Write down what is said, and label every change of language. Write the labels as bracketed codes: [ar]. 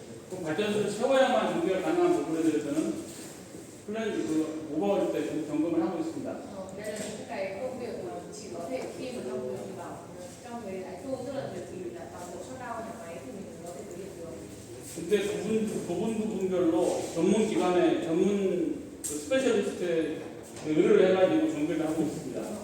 [ko] 그 발전소를 세워야만 정비가 가능한 부분에 대해서는 플랜 그 오버올 때 점검을 하고 있습니다. [vi] Đây là những cái công việc mà chỉ có thể khi mà trong cái đại tu tức là thời kỳ là toàn bộ shut down nhà máy thì mình có thể thực hiện được. [ko] 근데 부분별로 전문 기관의 전문 스페셜리스트의 의뢰를 해가지고 정비를 하고 있습니다.